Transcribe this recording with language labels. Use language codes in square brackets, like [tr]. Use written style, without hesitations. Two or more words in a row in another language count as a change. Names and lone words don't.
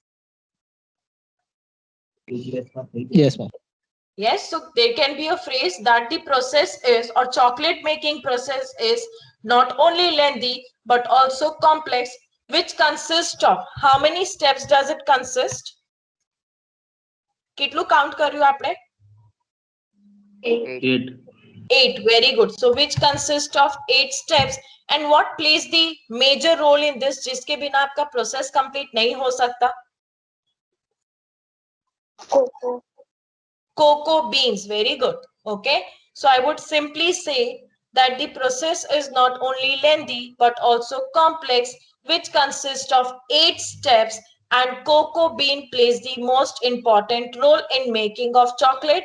[en] Yes, ma'am. Yes, so there can be a phrase that the process is, or chocolate making process is not only lengthy but also complex, which consists of how many steps does it consist? [gu] કેટલું count કર્યું આપણે? [en] 8. 8. Very good. So which consists of 8 steps, and what plays the major role in this, [hi] जिसके बिना आपका process complete नहीं हो सकता? [en] Cocoa. Cocoa beans. Very good. Okay, so I would simply say that the process is not only lengthy but also complex, which consists of 8 steps, and cocoa bean plays the most important role in making of chocolate.